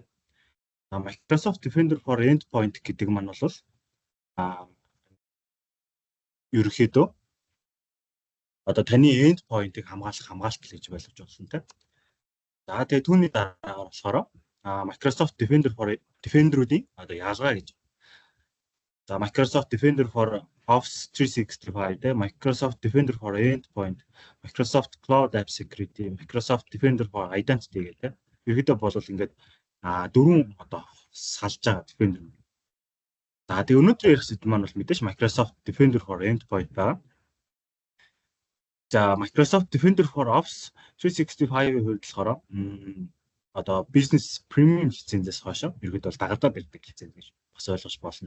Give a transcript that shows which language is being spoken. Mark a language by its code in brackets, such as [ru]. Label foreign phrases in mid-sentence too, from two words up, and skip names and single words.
[mn] Microsoft Defender for Endpoint гэдэг маань бол ерөнхийдөө одоо таны endpoint-ыг хамгаалах хамгаалалт гэж байлгаж болсон те. За тэгээ түүний дараагаар болохоор Microsoft Defender-уудын одоо яалгаа гэж. За Microsoft Defender for Office 365 те, Microsoft Defender for Endpoint, Microsoft Cloud App Security, Microsoft Defender for Identity гэдэг. Ерөнхийдөө бол ингээд дөрвөн одоо салж байгаа Defender. За тэгээ өнөөдөр ярих зүйл маань бол мэдээж Microsoft Defender for Endpoint байгаа. За Microsoft Defender for Office 365-ийн хувьд болохоор одоо [en] business premium [mn] лицензээс хойш ерөнхийдөө бол дагалдаад ирдэг лиценз гэж бас ойлгож болно.